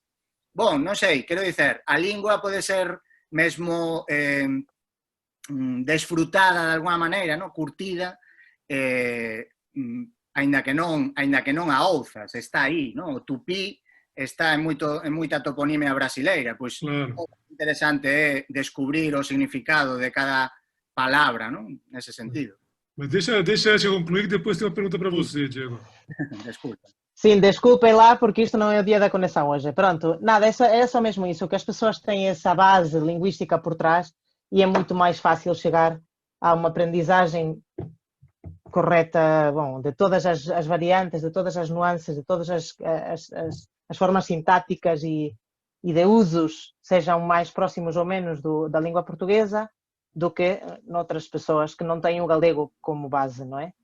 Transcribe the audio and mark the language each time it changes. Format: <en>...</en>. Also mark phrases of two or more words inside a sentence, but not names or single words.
<gl>Bon, non sei, quero dizer, a lingua pode ser mesmo desfrutada de alguma maneira, no? Curtida, aínda que non a ouzas, está aí, no? O tupí está en moita toponimia brasileira, pois Claro. interesante é descubrir o significado de cada palabra, non? Nese sentido.</gl> <pt>Mas deixa eu concluir que depois tem uma pergunta para você, Diego. Desculpa. Sim, desculpem lá, porque isto não é o dia da conexão hoje. Pronto, nada, é só mesmo isso, que as pessoas têm essa base linguística por trás e é muito mais fácil chegar a uma aprendizagem correta, bom, de todas as variantes, de todas as nuances, de todas as formas sintáticas e de usos, sejam mais próximos ou menos da língua portuguesa, do que noutras pessoas que não têm o galego como base, não é?</pt>